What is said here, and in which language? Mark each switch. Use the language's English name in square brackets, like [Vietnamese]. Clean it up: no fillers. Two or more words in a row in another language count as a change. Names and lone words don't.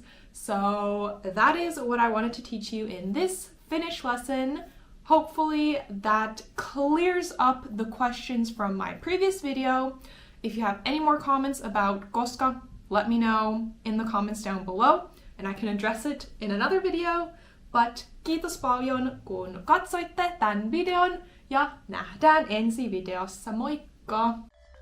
[English] So that is what I wanted to teach you in this Finnish lesson. Hopefully that clears up the questions from my previous video. If you have any more comments about koska, let me know in the comments down below and I can address it in another video. But [Finnish] kiitos paljon kun katsoitte tämän videon ja nähdään ensi videossa. Moikka!